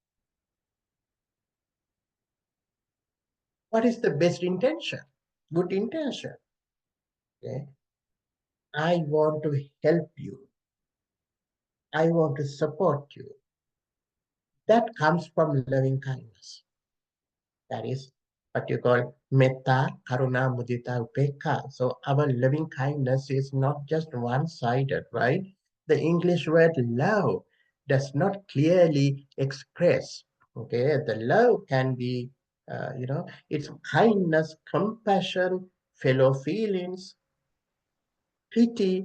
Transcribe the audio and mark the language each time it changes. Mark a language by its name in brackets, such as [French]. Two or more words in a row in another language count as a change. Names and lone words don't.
[English] What is the best intention? Good intention. Okay? I want to help you. I want to support you. That comes from loving kindness. That is what you call [Pali] metta, karuna, mudita, upekha. [English] So our loving kindness is not just one-sided, right? The English word love does not clearly express. Okay, the love can be, it's kindness, compassion, fellow feelings, pity.